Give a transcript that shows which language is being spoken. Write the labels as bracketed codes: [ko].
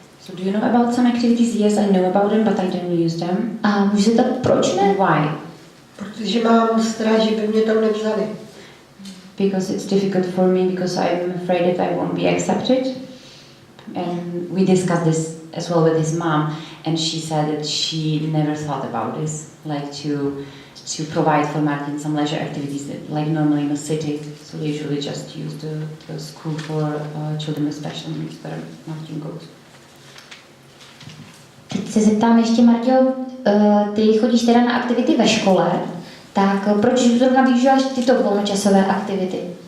[en] So do you know about some activities? Yes, I know about them, but I don't use them. [cs] A můžu se ptát, proč ne? [en] And why? [cs] Protože mám strach, že by mě tam nevzali. [en] Because it's difficult for me because I'm afraid that I won't be accepted. And we discussed this as well with his mom, and she said that she never thought about this, like to provide for Martin some leisure activities that, like normally in a city. So they usually just use the school for children with special needs where Martin goes. [cs] Teď se zeptám ještě, Marťo, ty chodíš teda na aktivity ve škole, tak proč zrovna využíváš tyto volnočasové aktivity?